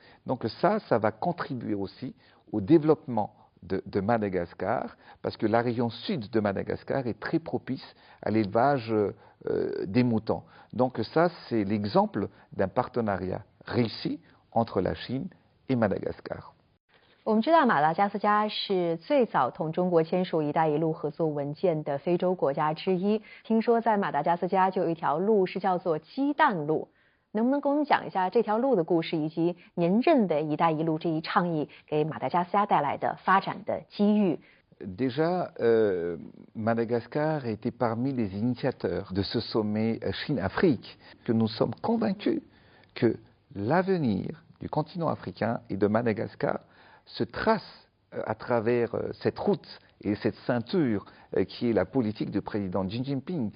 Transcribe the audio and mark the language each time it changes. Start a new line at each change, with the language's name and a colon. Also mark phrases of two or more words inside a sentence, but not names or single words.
French: Donc ça va contribuer aussi au développement de Madagascar, parce que la région sud de Madagascar est très propice à l'élevage des moutons. Donc ça, c'est l'exemple d'un partenariat réussie entre la Chine et Madagascar.
Chinese: 我们知道马达加斯加是最早同中国签署“一带一路”合作文件的非洲国家之一。听说在马达加斯加就有一条路是叫做鸡蛋路，能不能给我们讲一下这条路的故事，以及您认为“一带一路”这一倡议给马达加斯加带来的发展的机遇？
French: Déjà, Madagascar était parmi les initiateurs de ce sommet Chine-Afrique, que nous sommes convaincus que l'avenir du continent africain et de Madagascar se trace à travers cette route et cette ceinture qui est la politique du président Xi Jinping.